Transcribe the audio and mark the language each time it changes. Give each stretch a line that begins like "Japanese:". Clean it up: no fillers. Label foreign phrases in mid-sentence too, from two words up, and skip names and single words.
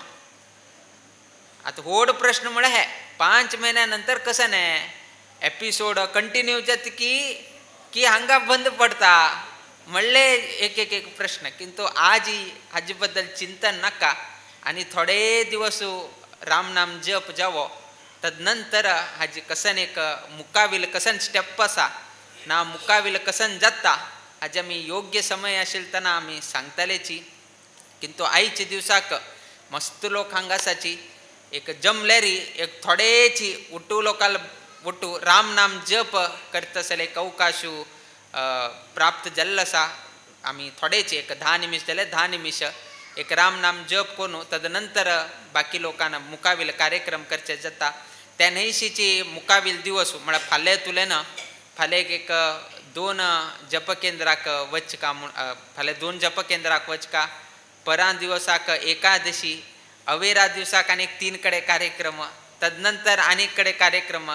Konkani: आता व्हड प्रश्न म्हळ्यार हे 5 म्हयन्या नंतर कसन हे
English: episode continue
Konkani: जाता की हांगा बंद पडता म्हणले एक प्रश्न. किंतु आज हाजे बद्दल चिंतन नाका आनी थोडे दिवस राम नाम जप जावो. तदनंतर हाजी कसन एक मुकाविल कसन स्टेप आसा ना मुकाविल कसन जाता हाजे आमी योग्य समय आशिल्लो तेन्ना आमी सांगतलेची. किंतु आयच्या दिवसाक मस्त लोक हांगा आसाची. एक जमलेरी एक थोडेची उट्टू लोकाल उट्टू राम नाम जप करता आसले एक अवकाश प्राप्त जाल्लो आसा. आमी थोडेचे एक 10 निमिश जाले 10 निमिश एक राम नाम जप करून तदनंतर बाकी लोकांना मुकाविल कार्यक्रम करचे जाता. त्या नैशीची मुकाविल दिवस म्हळ्यार फाल्यां तुलें फाल्यां एक 2 जप केंद्राक वचका फाल्यां 2 जप केंद्राक वचका. परां दिवसाक एकादशी, अवेरा दिवसाक आनीक 3 कडेन कार्यक्रम, तदनंतर आनीक कडेन कार्यक्रम.